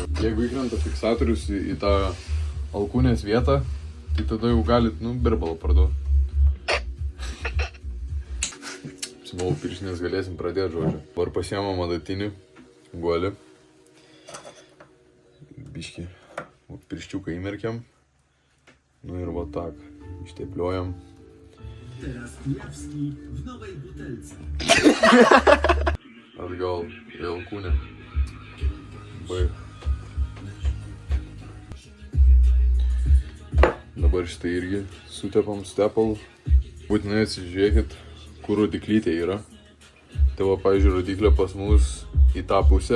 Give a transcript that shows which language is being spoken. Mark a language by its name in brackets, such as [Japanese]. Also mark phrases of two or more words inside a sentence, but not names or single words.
[Lithuanian] Jeigu įkrenta fiksatorius į tą alkūnės vietą, tai tada jau galit, birbalą parduoti. Apsimovau pirštinės, galėsim pradėti, žodžiu. Dabar pasiemam adatinį guolį. Biškį pirščiuką įmerkiam. Nu ir va tak, ištepliuojam. [Polish] Teraz Kujawski w nowej butelce. [Lithuanian] Atgal į alkūnę. Baig. Dabar šitą irgi sutepam su tepalu. Būtinai atsižiūrėkit, kur rodiklytė yra. Tai va, pavyzdžiui, rodiklė pas mus į tą pusę.